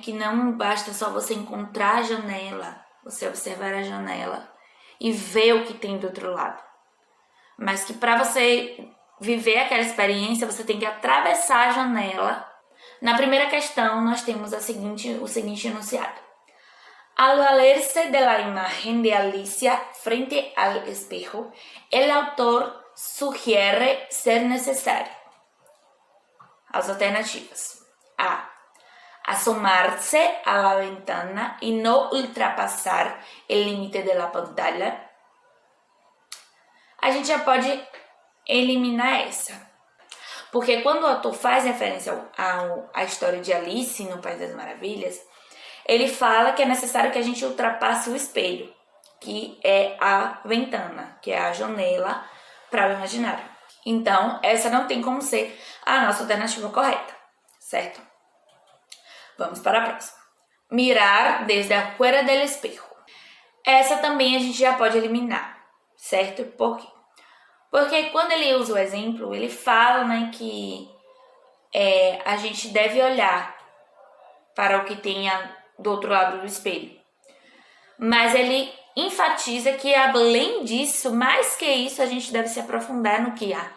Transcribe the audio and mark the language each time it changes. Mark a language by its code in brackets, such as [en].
[pt] Que não basta só você encontrar a janela, você observar a janela e ver o que tem do outro lado, mas que para você viver aquela experiência, você tem que atravessar a janela. Na primeira questão, nós temos o seguinte enunciado. [es] Al valerse de la imagen de Alicia frente al espejo, el autor sugiere ser necesario. [pt] As alternativas. [es] A. Asomarse a la ventana y no ultrapasar el límite de la pantalla. [pt] A gente já pode eliminar essa. Porque quando o autor faz referência à história de Alice no País das Maravilhas, ele fala que é necessário que a gente ultrapasse o espelho. que é a ventana, que é a janela para o imaginário. Então, essa não tem como ser a nossa alternativa correta, certo? Vamos para a próxima. [es] Mirar desde a fuera del espejo. [pt] Essa também a gente já pode eliminar, certo? Por quê? Porque quando ele usa o exemplo, ele fala, né, que a gente deve olhar para o que tem do outro lado do espelho. Mas ele enfatiza que, além disso, mais que isso, a gente deve se aprofundar no que há.